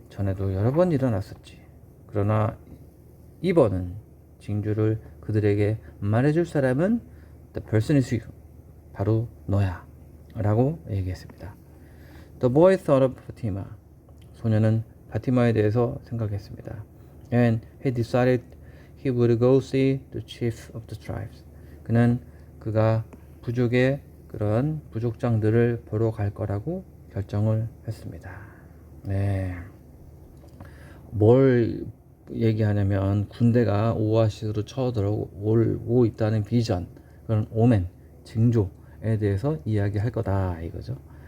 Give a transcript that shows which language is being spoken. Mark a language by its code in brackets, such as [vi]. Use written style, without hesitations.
[ko] 전에도 여러 번 일어났었지. 그러나 이번은 징조를 그들에게 말해줄 사람은 [en] the person is you. [ko] 바로 너야. 라고 얘기했습니다. [en] The boy thought of Fatima. [ko] 소녀는 파티마에 대해서 생각했습니다. [en] And he decided he would go see the chief of the tribes. [ko] 그가 부족의 그런 부족장들을 보러 갈 거라고 결정을 했습니다. 네. 뭘 얘기하냐면 군대가 오아시스로 쳐들어오고 있다는 비전, 그런 오멘, 징조에 대해서 이야기할 거다 이거죠.